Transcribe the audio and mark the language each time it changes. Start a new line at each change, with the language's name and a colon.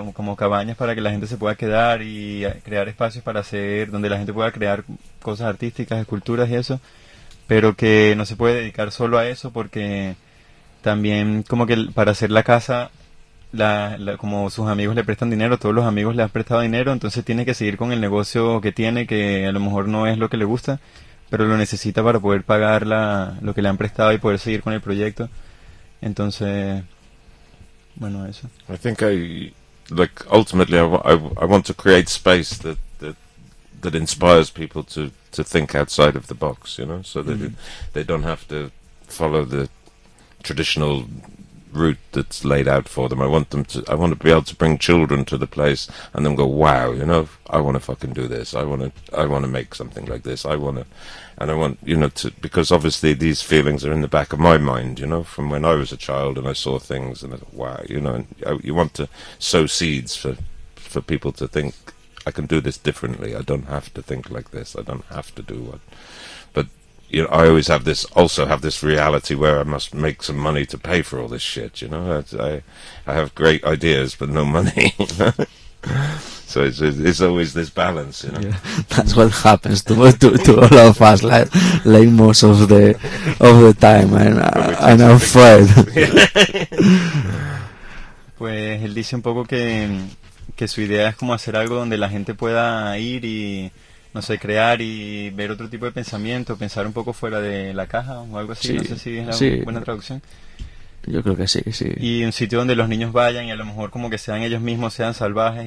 Spanish: Como cabañas para que la gente se pueda quedar y crear espacios para hacer, donde la gente pueda crear cosas artísticas, esculturas y eso, pero que no se puede dedicar solo a eso porque también como que para hacer la casa, como sus amigos le prestan dinero, todos los amigos le han prestado dinero, entonces tiene que seguir con el negocio que tiene, que a lo mejor no es lo que le gusta, pero lo necesita para poder pagar lo que le han prestado y poder seguir con el proyecto. Entonces, bueno, eso.
English: I think I want to create space that inspires people to think outside of the box, you know, so that they don't have to follow the traditional route that's laid out for them. I want to be able to bring children to the place and then go, wow, you know, I want to fucking do this. I want to make something like this. Because obviously these feelings are in the back of my mind, you know, from when I was a child and I saw things and I thought, wow, you know, you want to sow seeds for people to think, I can do this differently. I don't have to think like this. I don't have to do what. You know, I always have this. Also, have this reality where I must make some money to pay for all this shit. You know, I have great ideas, but no money. So it's always this balance. You know, yeah, that's what happens to all of us. Like most of the time, and I'm afraid.
Spanish: Pues, él dice un poco que su idea es como hacer algo donde la gente pueda ir y no sé, crear y ver otro tipo de pensamiento, pensar un poco fuera de la caja o algo así, sí, no sé si es buena traducción. Yo creo que sí, que sí. Y un sitio donde los niños vayan y a lo mejor como que sean ellos mismos, sean salvajes.